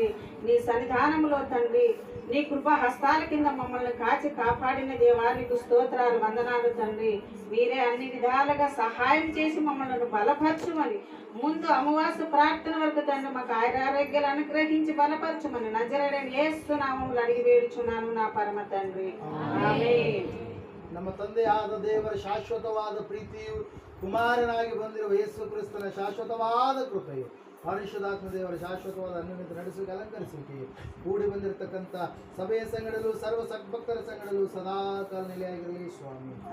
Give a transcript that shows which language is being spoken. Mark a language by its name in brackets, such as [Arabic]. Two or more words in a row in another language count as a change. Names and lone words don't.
[Telugu] నీ సన్నిధానంలో తండ్రి నీ కృపా హస్తాల కింద మమ్మల్ని కాచి కాపాడిన దేవానికి స్తోత్రాలు వందనాలు తండ్రి. మీరే అన్ని విధాలుగా సహాయం చేసి మమ్మల్ని బలపరచుమని ముందు అమావాస్య ప్రార్థన వరకు తండ్రి మాకు ఆరోగ్యాలు అనుగ్రహించి బలపరచుమని నజరేయుడైన యేసు నామములో అడిగి వేడుచున్నాను నా పరమ తండ్రి. [Kannada] ಆಮೆನ್. ನಮ್ಮ ತಂದೆಯಾದ ದೇವರ ಶಾಶ್ವತವಾದ ಪ್ರೀತಿಯು, ಕುಮಾರನಾಗಿ ಬಂದಿರುವ ಯೇಸು ಕ್ರಿಸ್ತನ ಶಾಶ್ವತವಾದ ಕೃಪೆಯು, ಪರಿಶುದ್ಧಾತ್ಮ ದೇವರ ಶಾಶ್ವತವಾದ ಅನ್ಯೋನ್ಯತೆ ನಡೆಸುವಿಕೆ ಅಲಂಕರಿಸುವಿಕೆ ಕೂಡಿ ಬಂದಿರತಕ್ಕಂಥ ಸಭೆಯ ಸಂಗಡಲು ಸರ್ವ ಸದ್ಭಕ್ತರ ಸಂಗಡಲು ಸದಾಕಾಲ ನೆಲೆಯಾಗಿರಲಿ ಸ್ವಾಮಿ.